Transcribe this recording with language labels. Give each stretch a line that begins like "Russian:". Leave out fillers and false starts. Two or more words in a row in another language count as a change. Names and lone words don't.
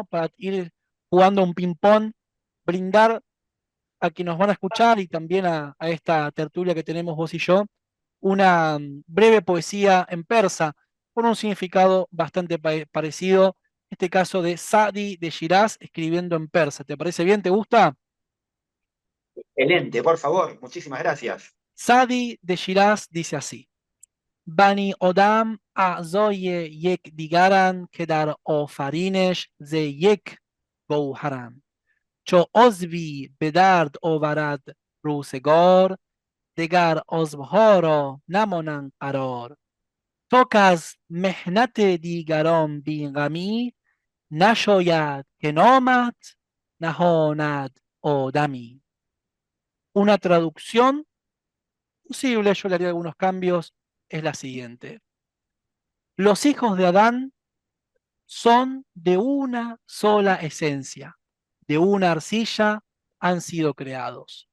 Spanish: Para ir jugando un ping-pong, brindar a quienes nos van a escuchar y también a esta tertulia que tenemos vos y yo, una breve poesía en persa con un significado bastante parecido, en este caso de Sadi de Shiraz escribiendo en persa. ¿Te parece bien? ¿Te gusta? Excelente, por favor, muchísimas gracias. Sadi de Shiraz dice así:
Persian: بنی آدم اعضای یک دیگرند که در آفرینش ز یک گوهرند چو عضوی به درد آورد روزگار دگر عضوها را نمانند قرار تا که از محنت دیگران بی غمی نشاید که نامت نهاند آدمی.
Spanish: Una traducción posible, yo le haría algunos cambios, es la siguiente. Los hijos de Adán son de una sola esencia, de una arcilla han sido creados.